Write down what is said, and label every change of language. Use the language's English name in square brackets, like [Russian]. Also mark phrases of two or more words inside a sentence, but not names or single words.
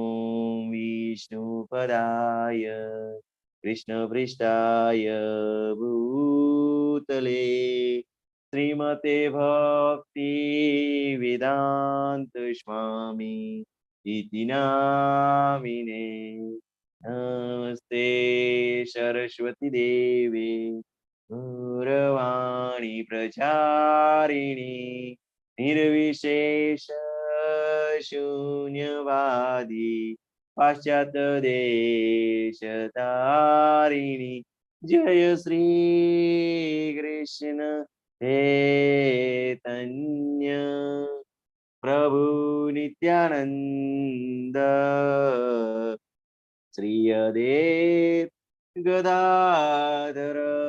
[Sanskrit] विष्णुपदाय कृष्णपृष्ठाय भूतले श्रीमते भक्ति वेदांत स्वामी इति नामिने नमस्ते सरस्वती देवे गौरवाणी प्रचारिणी निर्विशेष शून्यवादी पाश्चात्य देश तारिणी [Gujarati] જય શ્રી કૃષ્ણ ચૈતન્ય પ્રભુ નિત્યાનંદ શ્રી અદ્વૈત ગદાધર